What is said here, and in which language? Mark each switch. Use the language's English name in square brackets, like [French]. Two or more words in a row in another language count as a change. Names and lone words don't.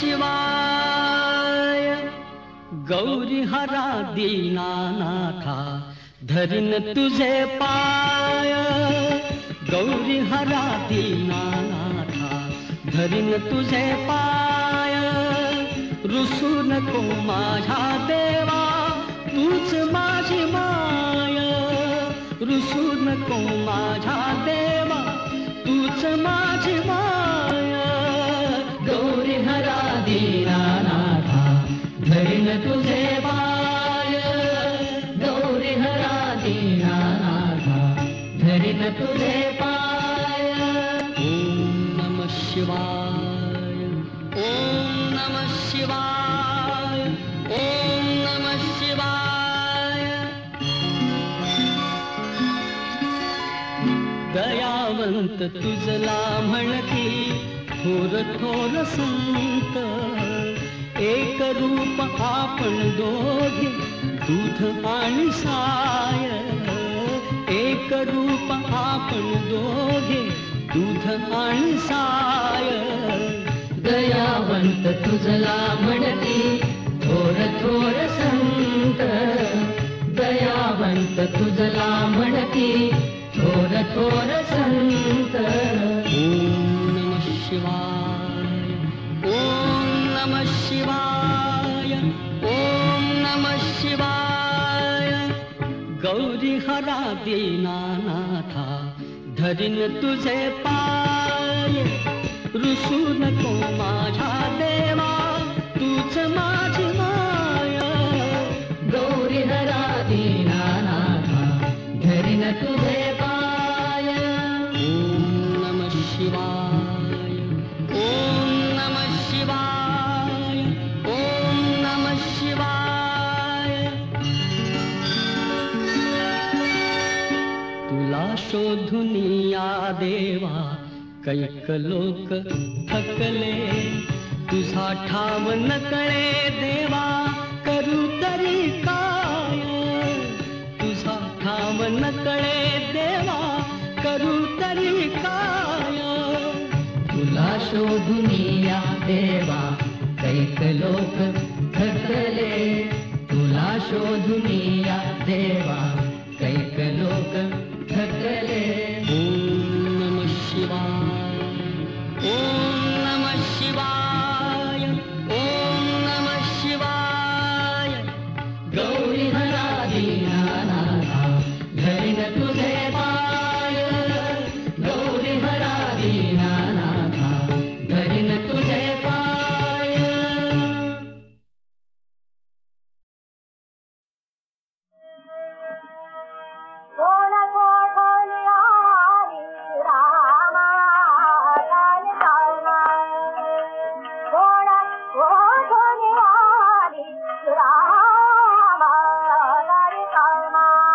[Marathi] शिवाय गौरी हरा दीनानाथा धरिन तुझे पाय गौरी हरा दीनानाथा धरिन तुझे पाय रुसू नको माझ्या देवा तूच माझी माय रुसू नको माझ्या देवा तूच माझी माय गौरी हरा दीनानाथा धरिन तुझे पाय गौरी हरा दीनानाथा धरिन तुझे पाय [Sanskrit] ओम नमः शिवाय ओम नमः शिवाय ओम नमः शिवाय [Marathi] दयावंत तुझला म्हणती थोर थोर संत एक रूप आपण दोघे दूध आणि साय एक रूप आपण दोघे दूध आणि साय दयावंत तुझला म्हणती थोर थोर संत दयावंत तुझला म्हणती थोर थोर संत [Sanskrit] ओम नमः शिवाय ओम नमः शिवाय ओम नमः शिवाय [Marathi] गौरी हरा दीनानाथा धरीन तुझे पाय रुसू नको माझ्या देवा तूच माझी माया गौरी हरा दीनानाथा धरीन तुझे पाय [Sanskrit] ओम नमः शिवाय ओम नमः शिवाय ओम नमः शिवाय [Marathi] तुला शोधून या देवा कैक लोक थकले तुझा ठाव नकळे देवा करू तरी काय तुझा ठाव नकळे देवा करू तरी काय तुला शोधून या देवा कैक लोक थकले तुला शोधून या देवा कैक लोक थकले [Sanskrit] ओम नमः शिवाय ओम नमः शिवाय ओम नमः शिवाय [Marathi] गौरी हरा दीनानाथा धरीन तुझे पाय गौरी हरा दीनानाथा धरीन तुझे पाय कोण कोण आली रामा राम रामा कोण कोण आली रामा राम रामा